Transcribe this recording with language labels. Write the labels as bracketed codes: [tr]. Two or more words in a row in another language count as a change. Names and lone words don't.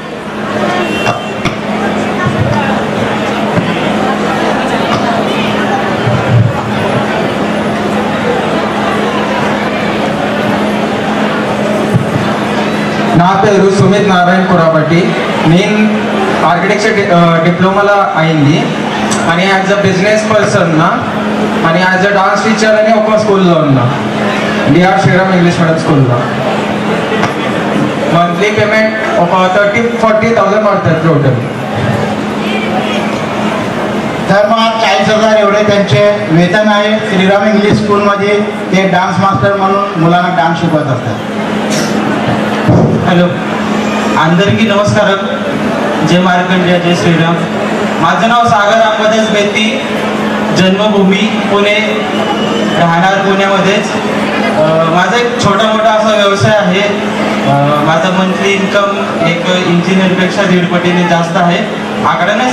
[te] నా పేరు సుమిత్ నారాయణ కురాబట్టి నేను ఆర్కిటెక్చర్ డిప్లొమాలో అయింది అని [en] as a business person [te] ఉన్నా అని [en] as a dance teacher [te] అని ఒక స్కూల్లో ఉన్నా డిఆర్ శ్రీరామ్ ఇంగ్లీష్ మీడియం స్కూల్లో [en] monthly payment [te] ఒక 30-40,000 [mr] पडतात टोटल तर मग 40,000 एवढे त्यांचे वेतन आहे श्रीराम इंग्लिश स्कूलमध्ये ते [en] dance master [mr] म्हणून मुलांना डान्स शिकवत असतात हॅलो [te] అందరికీ నమస్కారం [mr] जय मार्कंडेय जय श्रीराम माझं नाव सागर अंबादास बेती जन्मभूमी पुणे राहणार पुण्यामध्येच माझा एक छोटा मोठा असा व्यवसाय आहे माझा मंथली इन्कम एक इंजिनियरपेक्षा 1.5 पटीने जास्त आहे आकडा नाही